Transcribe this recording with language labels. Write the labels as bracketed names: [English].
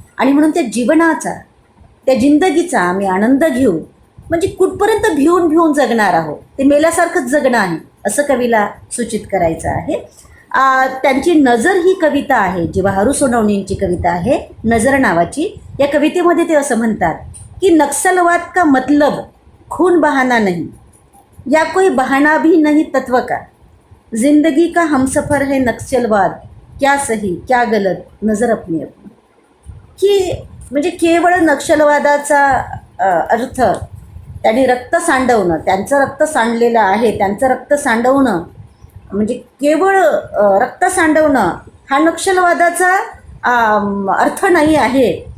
[Marathi] आणि म्हणून त्या जीवनाचा, त्या जिंदगीचा आम्ही आनंद घेऊ. म्हणजे कुठपर्यंत भिवून भिवून जगणार आहोत, ते मेल्यासारखंच जगणं आहे असं कवीला सूचित करायचं आहे. त्यांची नजर ही कविता आहे, जी वाहरू सोनवणेंची कविता आहे नजर नावाची. या कवितेमध्ये ते असं म्हणतात की [Hindi] नक्सलवाद का मतलब खून बहाना नहीं, या कोई बहाना भी नहीं तत्व का, जिंदगी का हमसफर है नक्सलवाद, क्या सही क्या गलत नजर अपनी अपनी. [Marathi] की म्हणजे केवळ नक्षलवादाचा अर्थ त्यांनी रक्त सांडवणं, त्यांचं रक्त सांडलेलं आहे, त्यांचं रक्त सांडवणं म्हणजे केवळ रक्त सांडवणं हा नक्षलवादाचा अर्थ नाही आहे.